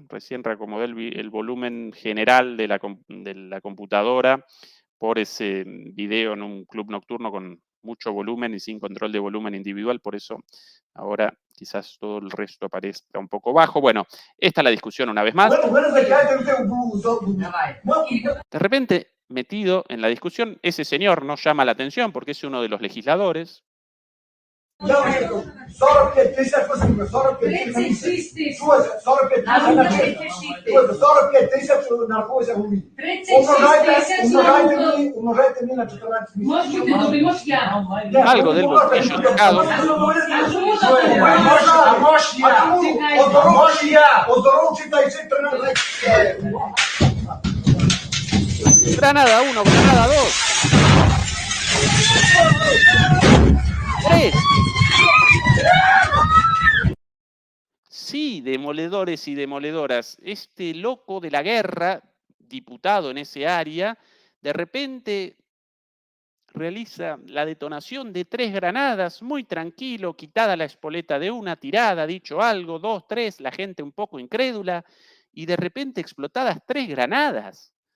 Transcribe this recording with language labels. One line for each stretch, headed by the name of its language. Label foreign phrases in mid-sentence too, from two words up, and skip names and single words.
Spanish: Recién reacomodé el volumen general de la computadora por ese video en un club nocturno con mucho volumen y sin control de volumen individual. Por eso ahora quizás todo el resto aparezca un poco bajo. Bueno, esta es la discusión una vez más. De repente, metido en la discusión, ese señor no llama la atención porque es uno de los legisladores.
Ukrainian: 45 тисяч, 45 36 тисяч. Що це? 45 На тисяч. руку 36 тисяч. 45 тисяч нараховується в мені. 36 тисяч на руку. Умножайте мені на 14 місяців. Може бути добрий, може я.
Spanish: Algo del bolsillo sacado.
Ukrainian: А чому добрий? А може я? Оздоровчий та й 13.
Spanish: Granada 1, Granada 2. 3. Sí, demoledores y demoledoras. Este loco de la guerra, diputado en ese área, de repente realiza la detonación de 3 granadas, muy tranquilo, quitada la espoleta de una, tirada, dicho algo, 2, 3, la gente un poco incrédula, y de repente explotadas 3 granadas.